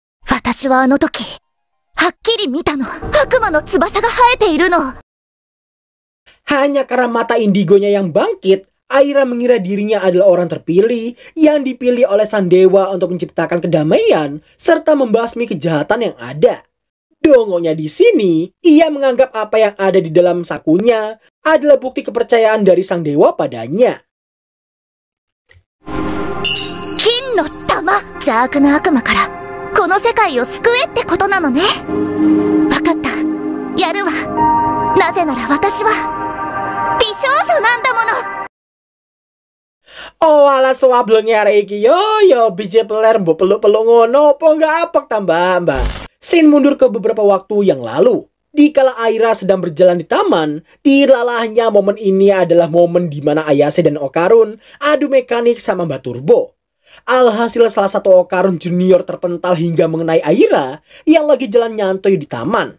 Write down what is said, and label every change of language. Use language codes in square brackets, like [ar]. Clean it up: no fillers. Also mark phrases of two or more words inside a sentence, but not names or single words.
[id] Hanya karena mata indigonya yang bangkit, Aira mengira dirinya adalah orang terpilih yang dipilih oleh sang dewa untuk menciptakan kedamaian serta membasmi kejahatan yang ada. Dongonya di sini, ia menganggap apa yang ada di dalam sakunya adalah bukti kepercayaan dari sang dewa padanya. [ja] ま、邪悪な悪魔からこの世界を救えってことなのね。わかった。やるわ。なぜなら私は美少女なんだもの。 [jv] Oh ala swablengnya arek iki yo biji peler mbok peluk-peluk ngono apa enggak apek tambah mbak. [id] Scene mundur ke beberapa waktu yang lalu. Dikala Aira sedang berjalan di taman, dilalahnya momen ini adalah momen di mana Ayase dan Okarun adu mekanik sama Mbak Turbo. Alhasil salah satu Okarun junior terpental hingga mengenai Aira yang lagi jalan nyantuy di taman.